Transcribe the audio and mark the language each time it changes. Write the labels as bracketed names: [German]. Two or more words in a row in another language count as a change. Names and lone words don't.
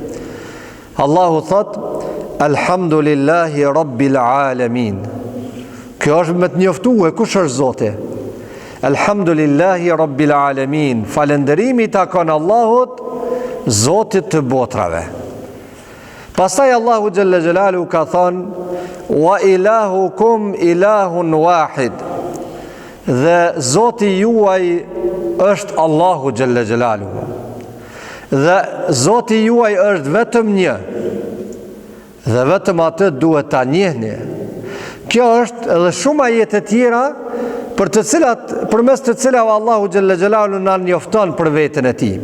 [Albanian] Allahu thot: [Arabic] الحمد لله رب العالمين. [Albanian] Kjo është me të njoftuar kush është Zoti. [Arabic] الحمد لله رب العالمين. [Albanian] Falënderimi takon Allahut, Zotit të botrave. Pastaj Allahu [Arabic] جل جلاله [Albanian] ka thënë: [Arabic] وإلهكم إله واحد. [Albanian] Dhe Zoti juaj është Allahu [Arabic] جل جلاله. [Albanian] Dhe Zoti juaj është vetëm një. Dhe vetëm atë duhet ta njihni. Kjo është edhe shumë ajete tjera përmes të cilave Allahu [Arabic] جل جلاله [Albanian] na njofton për veten e tij.